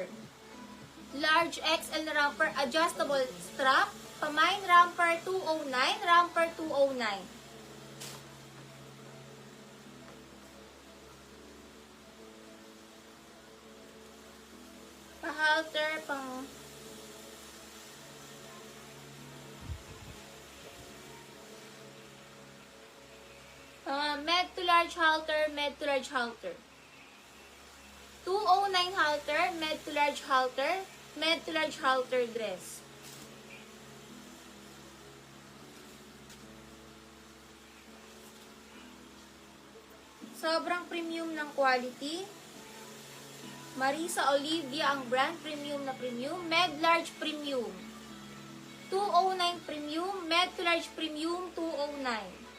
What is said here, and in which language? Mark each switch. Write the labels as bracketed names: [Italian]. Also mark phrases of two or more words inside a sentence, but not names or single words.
[English] Large XL na romper, adjustable strap. [Filipino] Pamain romper 209, romper 209. Pa-halter, pang... [English] med to large halter, med to large halter. 209 halter, med to large halter, med to large halter dress. [Filipino] Sobrang premium ng quality. Marisa Olivia ang brand, premium na premium. [English] Med large premium. 209 premium, med to large premium 209.